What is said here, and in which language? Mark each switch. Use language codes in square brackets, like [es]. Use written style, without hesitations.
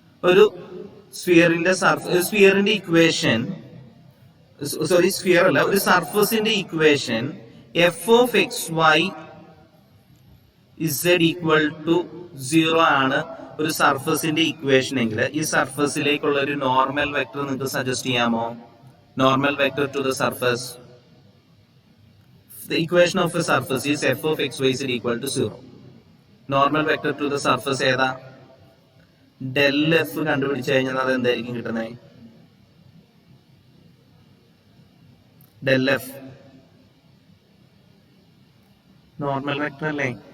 [ml] ഒരു സ്ഫിയറിന്റെ equation, sphere അല്ല, ഒരു സർഫസിന്റെ equation f of xy z equal to 0 ആണ് ഒരു സർഫസിന്റെ ഇക്വേഷൻ എങ്കിൽ, ഈ സർഫസിലേക്കുള്ള ഒരു നോർമൽ വെക്ടർ നിങ്ങൾക്ക് സജസ്റ്റ് ചെയ്യാമോ? [en] Normal vector to the surface. The equation of a surface is f of xyz equal to 0. [ml] Normal vector to the surface ഏതാ? Del F കണ്ടുപിടിച്ചു കഴിഞ്ഞാൽ അത് എന്തായിരിക്കും കിട്ടുന്നത്? ഡെൽ എഫ് നോർമൽ വെക്ടർ അല്ലേ?